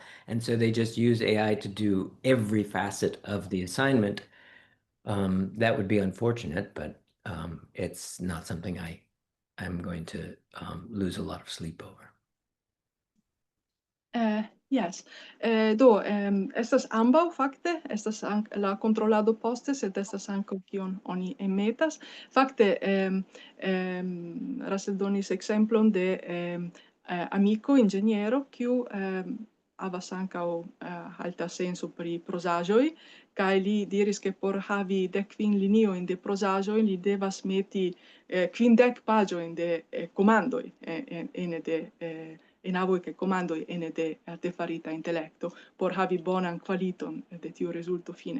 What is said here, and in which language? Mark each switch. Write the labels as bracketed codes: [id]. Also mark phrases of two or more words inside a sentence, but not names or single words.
[en] And so they just use AI to do every facet of the assignment. That would be unfortunate, but it's not something I'm going to lose a lot of sleep over. Yes. [eo] Do estas ambaŭ fakte estas la kontrolado poste, sed estas ankaŭ kion oni emetas. Fakte Russell donis ekzemplon de amiko inĝeniero kiu havas ankaŭ alta senso pri prozaĵoj, kaj li diris ke por havi 15 liniojn de prozaĵoj li devas meti 50 paĝojn de komandoj ene de enavoj kaj komandoj ene de artefarita intelekto por havi bonan kvaliton de tiu rezulto fine.